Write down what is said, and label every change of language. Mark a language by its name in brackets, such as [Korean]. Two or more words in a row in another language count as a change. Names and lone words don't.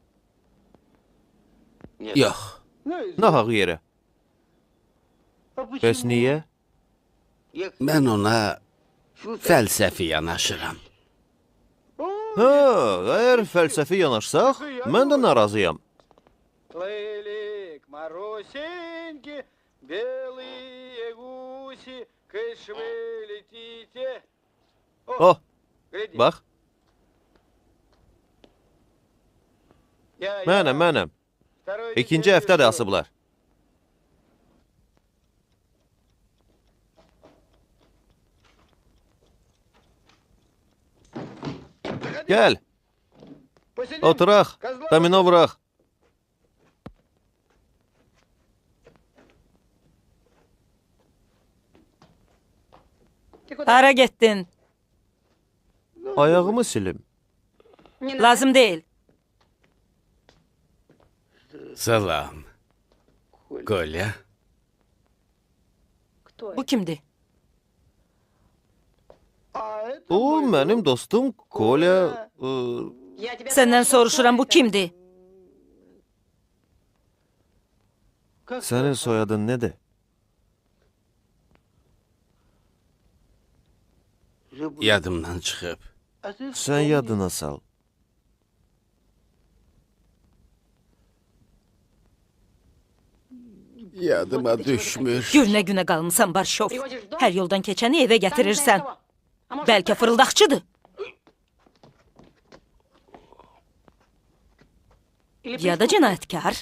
[Azerbaijani] Yox. Nahaq yerə. Bəs niyə? Mən ona fəlsəfi yanaşıram. Hə, əgər fəlsəfi yanaşsaq, mən də narazıyam. [Russian] Плыли к Марусеньке белые гуси, кыш вы летите. Oh, Гляди. [Azerbaijani] bax, [Russian] Я- [Azerbaijani] mənəm. [Russian] Второй [Azerbaijani] İkinci [Russian] неделю [Azerbaijani] həftə də [Russian] жду. [Azerbaijani] asıblar. Gəl, [Russian] Посидим? [Azerbaijani] oturaq, domino vuraq. Hara getdin? Ayağımı silim. Lazım deyil. Salam. Kolya. Bu kimdir? [Russian] А это [Azerbaijani] Bu [Russian] мой [Azerbaijani] mənim [Russian] друг. [Azerbaijani] dostum Kolya. Səndən soruşuram, bu kimdir? [Russian] Как [Azerbaijani] Sənin soyadın nədir? Yadımdan çıxıb. [Russian] А ты [Azerbaijani] Sən yadına sal. Yadıma düşmür. Günə qalmısan Barşov. Hər yoldan keçəni evə gətirirsən. Bəlkə fırıldaqçıdır. Ya da cinayətkar.